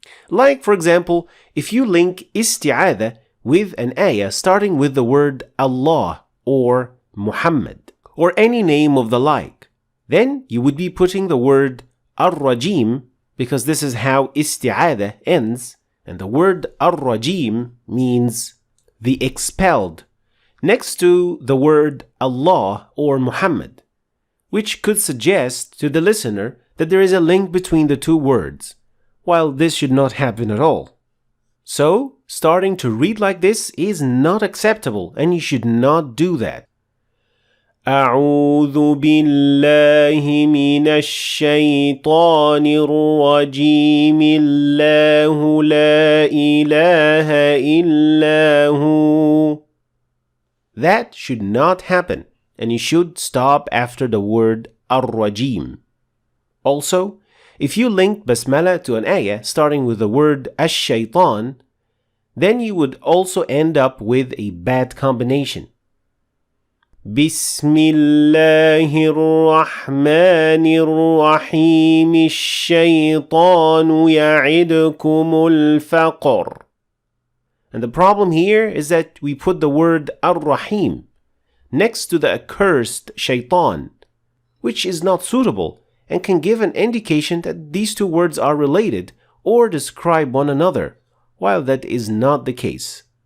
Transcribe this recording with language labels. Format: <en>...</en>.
<en>Like, for example, if you link Isthi'adha with an ayah starting with the word Allah or Muhammad or any name of the like, then you would be putting the word Ar-Rajim, because this is how Isthi'adha ends, and the word Ar-Rajim means the expelled, next to the word Allah or Muhammad, which could suggest to the listener that there is a link between the two words, while this should not happen at all. So, starting to read like this is not acceptable, and you should not do that.</en> <ar>أعوذ بالله من الشيطان الرجيم الله لا إله إلا هو.</ar> <en>That should not happen, and you should stop after the word Ar-Rajim. Also, if you link Basmala to an ayah starting with the word Ash-Shaytan, then you would also end up with a bad combination.</en> <ar>بسم الله الرحمن الرحيم الشيطان يعدكم الفقر.</ar> <en>And the problem here is that we put the word Ar-Rahim next to the accursed Shaitan, which is not suitable and can give an indication that these two words are related or describe one another, while that is not the case.</en>